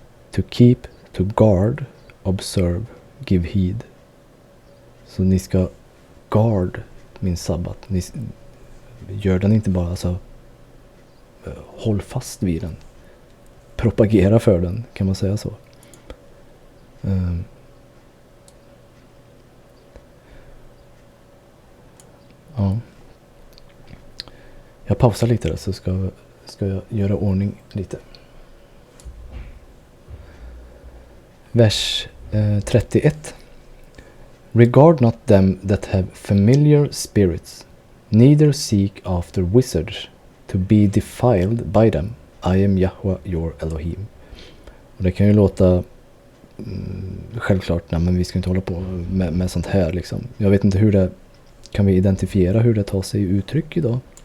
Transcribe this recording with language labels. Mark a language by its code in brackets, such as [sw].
[en] To keep, to guard, observe, give heed. [sv] Så ni ska guard min sabbat. Ni gör den inte bara, alltså håll fast vid den. Propagera för den, kan man säga så. Ja. Jag pausar lite där så ska jag göra ordning lite. Vers 31. [en] Regard not them that have familiar spirits, neither seek after wizards to be defiled by them. I am Yahweh your Elohim. [sv] Och det kan ju låta självklart, nej, men vi ska inte hålla på med sånt här liksom. Jag vet inte hur det, kan vi identifiera hur det tar sig uttryck idag?